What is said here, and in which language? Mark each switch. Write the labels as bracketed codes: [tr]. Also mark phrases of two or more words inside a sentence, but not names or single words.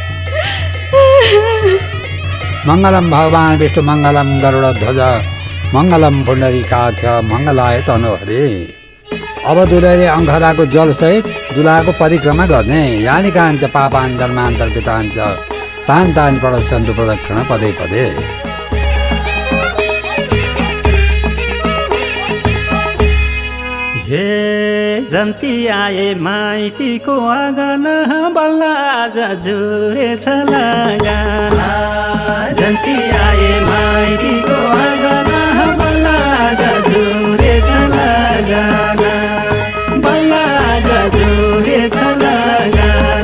[sa] मङ्गलम भगवान् विष्णु मङ्गलम गरुड ध्वज मङ्गलम पुण्डरीकाक्ष मङ्गलाय तनोहरे। [ne] अब दुलैले अङ्खराको जलसहित दुलाको परिक्रमा गर्ने। [sa] यानि काञ्च पापान् धर्मान्तर्गताञ्च तान् तान् प्रदर्शन्तु प्रदक्षिण पदे पदे। [ne] हे जन्ती आए माइतीको आँगन बल्ल आज जुरेछ लगान। जन्ती आए माइतीको आँगन बल्ल आज जुरेछ लगान। बल्ल आज जुरेछ लगान।